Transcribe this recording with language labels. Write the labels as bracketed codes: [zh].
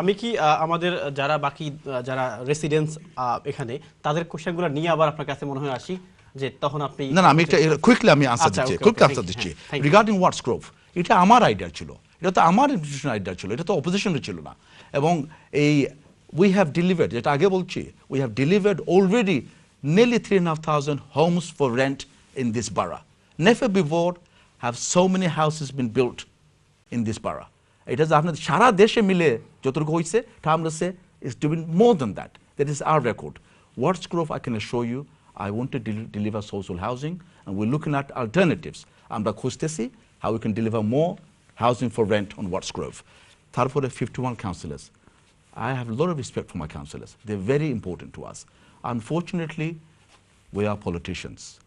[bn] আমি কি আমাদের যারা বাকি যারা রেসিডেন্টস এখানে তাদের কোশ্চেনগুলো নিয়ে আবার আপনার কাছে মনে হয় আসি যে তখন আপনি না আমি একটা কুইকলি আমি আনসার দিচ্ছি রিগার্ডিং ওয়াটস গ্রোভ এটা আমার আইডিয়া ছিল, এটা তো আমার ইনস্টিটিউশনের আইডিয়া ছিল, এটা তো অপোজিশনের ছিল না। এবং এই [en] we have delivered, [bn] যেটা আগে বলছি, [en] we have delivered already nearly 3,500 homes for rent in this borough. Never before have so many houses been built in this borough. [bn] এটা যে আপনাদের সারা দেশে মিলে যতটুকু হয়েছে টার্মলেসে [en] is doing more than that. That is our record. Watts Grove, I can assure you, I want to deliver social housing, and we're looking at alternatives. [bn] আমরা খুঁজতেছি [en] how we can deliver more housing for rent on Watts Grove. [bn] তারপরে [en] 51 councillors. I have a lot of respect for my councillors. They're very important to us. Unfortunately, we are politicians.